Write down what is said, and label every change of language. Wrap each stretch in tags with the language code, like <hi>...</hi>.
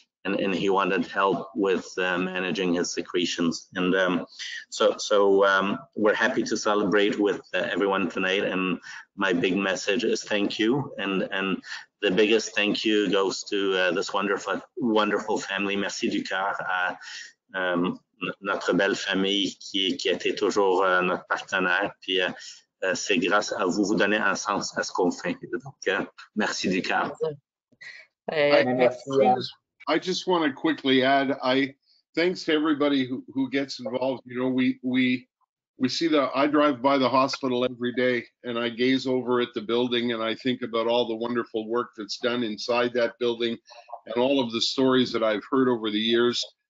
<en>And he wanted help with managing his secretions. And so we're happy to celebrate with everyone tonight. And my big message is thank you. And the biggest thank you goes to this wonderful family.</en> <fr>Merci du cœur à notre belle famille qui a été toujours notre partenaire. Puis c'est grâce à vous, vous donnez un sens à ce qu'on fait. Donc, merci du cœur.</fr> <en>I just want to quickly add, thanks to everybody who gets involved. You know, we see I drive by the hospital every day, and I gaze over at the building, and I think about all the wonderful work that's done inside that building and all of the stories that I've heard over the years.</en>